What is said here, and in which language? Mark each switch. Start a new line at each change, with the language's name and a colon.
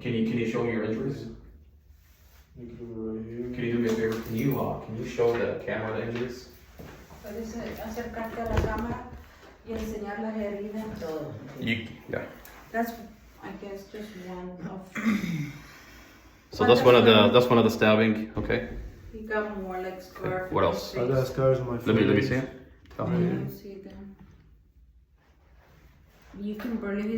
English: Can you show me your injuries? They give me right here. Can you do me a favor? Can you show the camera the injuries?
Spanish: puedes acercarte a la cámara y enseñar las heridas. Todo.
English: Yeah. That's, I guess, just one of. So that's one of the stabbing. Okay. He got more like scar. What else? I got scars on my face. Let me see it. I don't see them. You can barely.